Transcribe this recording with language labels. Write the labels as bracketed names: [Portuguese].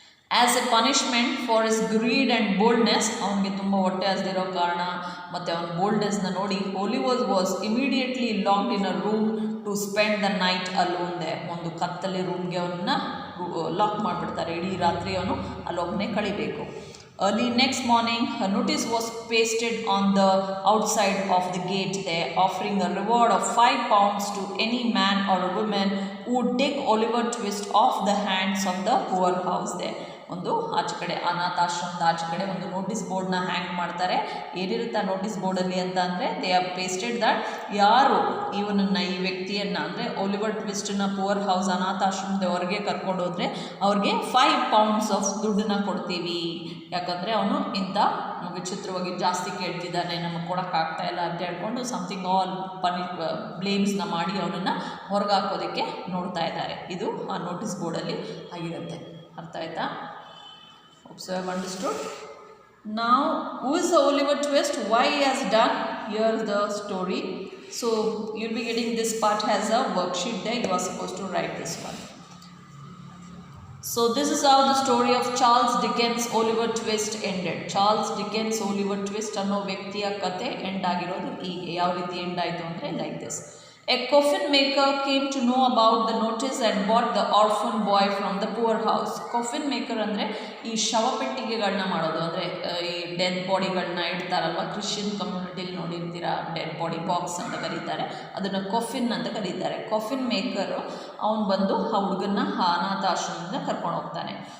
[English] as a punishment for his greed and boldness, [Kannada] ಅವನಿಗೆ ತುಂಬ ಹೊಟ್ಟೆ ಹಸ್ದಿರೋ ಕಾರಣ ಮತ್ತು ಅವನ ಬೋಲ್ಡ್ನೆಸ್ನ ನೋಡಿ [English] Oliver was immediately locked in a room to spend the night alone ದೇ. [Kannada] ಒಂದು ಕತ್ತಲೆ ರೂಮ್ಗೆ ಅವನ್ನ ಲಾಕ್ ಮಾಡಿಬಿಡ್ತಾರೆ, ಇಡೀ ರಾತ್ರಿ ಅವನು ಅಲ್ಲೊಬ್ಬನೇ ಕಳಿಬೇಕು. [English] Early next morning, a notice was pasted on the outside of the gate there, offering a reward of £5 to any man or a woman who would take Oliver Twist off the hands of the poor house there. [Kannada] ಒಂದು ಆಚೆ ಕಡೆ ಅನಾಥಾಶ್ರಮದ ಆಚೆ ಕಡೆ ಒಂದು notice ಬೋರ್ಡ್ನ ಹ್ಯಾಂಗ್ ಮಾಡ್ತಾರೆ. ಏನಿರುತ್ತೆ ಆ ನೋಟಿಸ್ ಬೋರ್ಡಲ್ಲಿ ಅಂತ ಅಂದರೆ [English] they have pasted that [Kannada] ಯಾರು ಇವನನ್ನು ಈ ವ್ಯಕ್ತಿಯನ್ನು ಅಂದರೆ ಒಲಿವರ್ ಟ್ವಿಸ್ಟನ್ನ ಪುವರ್ ಹೌಸ್ ಅನಾಥಾಶ್ರಮದ ಹೊರಗೆ ಕರ್ಕೊಂಡು ಹೋದರೆ ಅವ್ರಿಗೆ 5 pounds ಆಫ್ ದುಡ್ಡನ್ನ ಕೊಡ್ತೀವಿ. ಯಾಕಂದರೆ ಅವನು ಇಂಥ ವಿಚಿತ್ರವಾಗಿ ಜಾಸ್ತಿ ಕೇಳ್ತಿದ್ದಾನೆ, ನಮಗೆ ಕೊಡೋಕ್ಕಾಗ್ತಾ ಇಲ್ಲ ಅಂತ ಹೇಳ್ಕೊಂಡು ಸಮಥಿಂಗ್ ಆಲ್ ಬ್ಲೇಮ್ಸ್ನ ಮಾಡಿ ಅವನನ್ನು ಹೊರಗೆ ಹಾಕೋದಕ್ಕೆ ನೋಡ್ತಾ ಇದ್ದಾರೆ. ಇದು ಆ ನೋಟಿಸ್ ಬೋರ್ಡಲ್ಲಿ ಆಗಿರುತ್ತೆ. ಅರ್ಥ ಆಯ್ತಾ? [English] Observe, understood? Now, who is the Oliver Twist? Why he has done? Here's the story. So, you'll be getting this part as a worksheet there. You are supposed to write this one. So, this is how the story of Charles Dickens' Oliver Twist ended. [Kannada] Charles Dickens' Oliver Twist ಅನ್ನೋ ವ್ಯಕ್ತಿಯ ಕತೆ end ಆಗಿರೋದು ಹೀಗೆ. ಯಾವ ರೀತಿ end ಆಯಿತು ಅಂದರೆ [English] Like this. A coffin maker came to know about the notice and bought the orphan boy from the poor house. [Kannada] Coffin maker ಅಂದರೆ ಈ ಶವಪೆಟ್ಟಿಗೆಗಳನ್ನ ಮಾಡೋದು, ಅಂದರೆ ಈ ಡೆಡ್ ಬಾಡಿಗಳನ್ನ ಇಡ್ತಾರಲ್ವ, ಕ್ರಿಶ್ಚಿಯನ್ ಕಮ್ಯುನಿಟಿಲಿ ನೋಡಿರ್ತೀರ, ಡೆಡ್ ಬಾಡಿ ಬಾಕ್ಸ್ ಅಂತ ಕರೀತಾರೆ, ಅದನ್ನು ಕೊಫಿನ್ ಅಂತ ಕರೀತಾರೆ. ಕೊಫಿನ್ ಮೇಕರು ಅವನು ಬಂದು ಆ ಹುಡುಗನ್ನ ಅನಾಥಾಶ್ರಮದಿಂದ ಕರ್ಕೊಂಡು ಹೋಗ್ತಾನೆ.